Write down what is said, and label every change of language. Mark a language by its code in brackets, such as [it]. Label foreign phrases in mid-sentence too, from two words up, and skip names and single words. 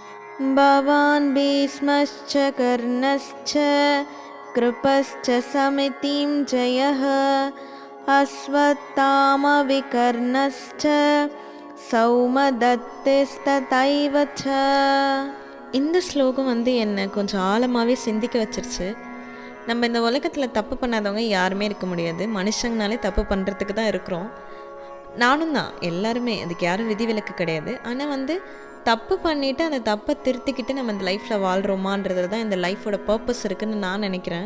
[sa] भवान् भीष्मश्च कर्णश्च कृपश्च समितिं जयः अश्वत्थामविकर्णश्च सौमदत्तिस्तथैव च. [ta] இந்த ஸ்லோகம் என்னை கொஞ்சம் ஆழமாகவே சிந்திக்க வச்சிருச்சு. நம்ம இந்த உலகத்தில் தப்பு பண்ணாதவங்க யாருமே இருக்க முடியாது. மனுஷங்கனாலே தப்பு பண்ணுறதுக்கு தான் இருக்கிறோம். நானும் தான், எல்லாருமே, அதுக்கு யாரும் விதிவிலக்கு கிடையாது. ஆனால் தப்பு பண்ணிவிட்டு அந்த தப்பை திருத்திக்கிட்டு நம்ம இந்த லைஃப்பில் வாழ்கிறோமான்றதுல தான் இந்த [en] lifeஓட purpose [ta] இருக்குதுன்னு நான் நினைக்கிறேன்.